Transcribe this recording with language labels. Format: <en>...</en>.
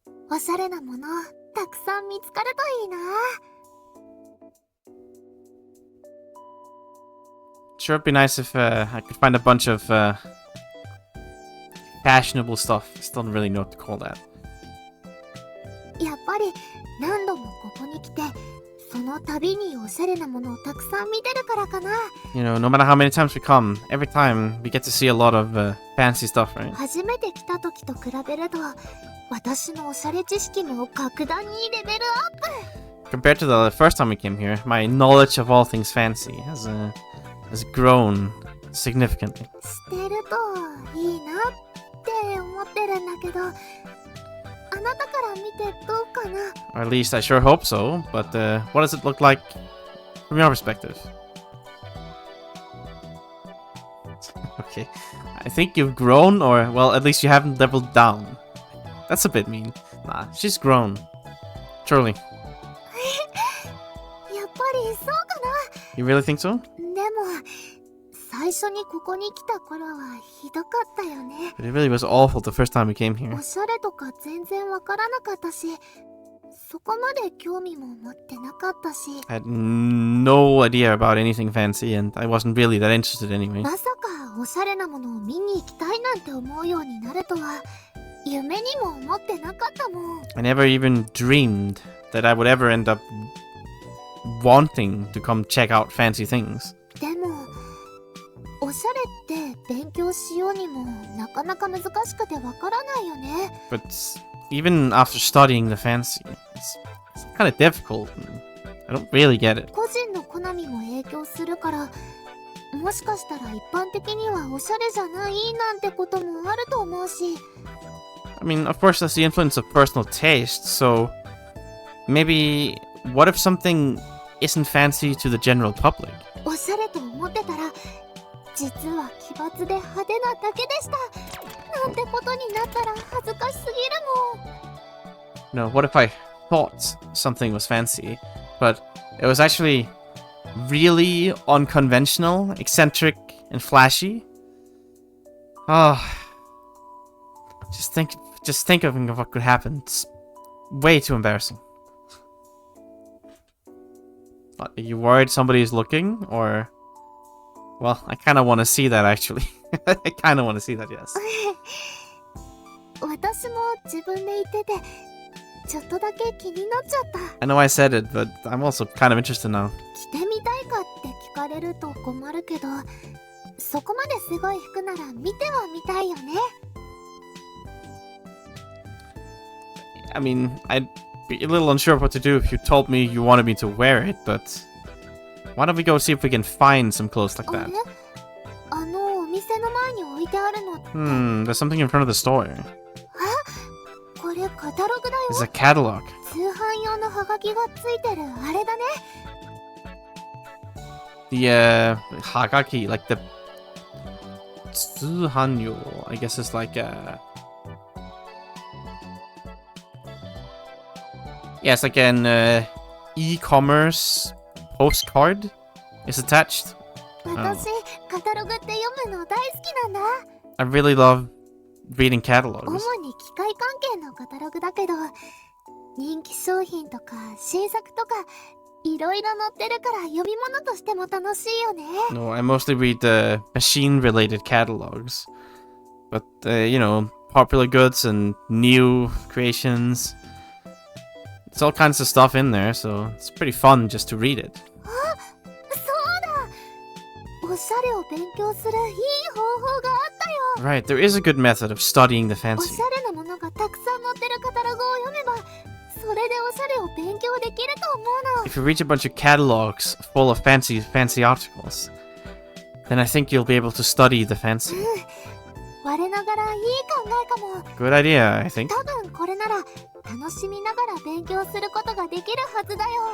<ja>おしゃれなものたくさん見つかるといいな。</ja> <en>Sure, it'd be nice if I could find a bunch of fashionable stuff. I still don't really know what to call that.</en> <ja>やっぱり何度もここに来て、その度におしゃれなものをたくさん見てるからかな。</ja> <en>You know, no matter how many times we come, every time we get to see a lot of fancy stuff, right?</en> <ja>初めて来た時と比べると、私のおしゃれ知識も格段にレベルアップ。</ja> <en>Compared to the first time we came here, my knowledge of all things fancy has grown significantly.</en> <ja>してるといいなって思ってるんだけど、あなたから見てどうかな。</ja> <en>Or at least I sure hope so, but what does it look like from your perspective? Okay, I think you've grown, or, well, at least you haven't leveled down. That's a bit mean. Nah, she's grown. Truly.</en> <ja>やっぱりそうかな。</ja> <en>You really think so?</en> <ja>でも最初にここに来た頃はひどかったよね。</ja> <en>But it really was awful the first time we came</en> <ja>お</ja> <en>here.</en> <ja>しゃれとか全然わからなかったし、そこまで興味も持ってなかったし。</ja> <en>I had no idea about anything fancy, and I wasn't really that interested anyway.</en> <ja>まさかおしゃれなものを見に行きたいなんて思うようになるとは夢にも思ってなかったもん。</ja> <en>I never even dreamed that I would ever end up wanting to come check out fancy things.</en> <ja>でもおしゃれって勉強しようにもなかなか難しくてわからないよね。</ja> <en>But even after studying the fancy, it's kind of difficult. I don't really get it.</en> <ja>個人の好みも影響するから、もしかしたら一般的にはおしゃれじゃないなんてこともあると思うし。</ja> <en>I mean, of course, that's the influence of personal taste, so maybe what if something isn't fancy to the general public?</en> <ja>おしゃれと思ってたら実は奇抜で派手なだけでしたなんてことになったら恥ずかしすぎるもん。</ja> <en>No, what if I thought something was fancy, but it was actually really unconventional, eccentric, and flashy? Ah, just think of what could happen. It's way too embarrassing. What, are you worried somebody's looking, or? Well, I kind of want to see that actually. I kind of want to see that, yes.</en> <ja>私も自分で言っててちょっとだけ気になっちゃった。</ja> <en>I know I said it, but I'm also kind of interested now.</en> <ja>着てみたいかって聞かれると困るけど、そこまですごい服なら見てはみたいよね。</ja> <en>I mean, I'd be a little unsure what to do if you told me you wanted me to wear it, but why don't we go see if we can find some clothes like</en> <ja>あ</ja> <en>that?</en> <ja>れ？お店の前に置いてあるのって。</ja> <en>There's something in front of the store.</en> <ja>あ、カタログだよ。</ja> <en>It's a catalog.</en> <ja>通販用のハガキがついてるあれだね。</ja> <en>The hagaki, like the tsuhanyo, I guess it's like yeah, it's like an e-commerce postcard is attached.</en> <ja>私、カタログって読むの大好きなんだ。</ja> <en>I really love reading catalogs.</en> <ja>主に機械関係のカタログだけど、人気商品とか新作とかいろいろ載ってるから読み物としても楽しいよね。</ja> <en>No, I mostly read machine-related catalogs. But, you know, popular goods and new creations. It's all kinds of stuff in there, so it's pretty fun just to read it.</en> <ja>そうだ。おしゃれを勉強するいい方法があったよ。</ja> <en>Right, there is a good method of studying the</en> <ja>お</ja> <en>fancy.</en> <ja>しゃれなものがたくさん載ってるカタログを読めば、それでおしゃれを勉強できると思うの。</ja> <en>If you reach a bunch of catalogs full of fancy articles, then I think you'll be able to study the fancy.</en> <ja>我ながらいい考えかも。</ja> <en>Good idea, I think.</en> <ja>多分これなら楽しみながら勉強することができるはずだよ。</ja>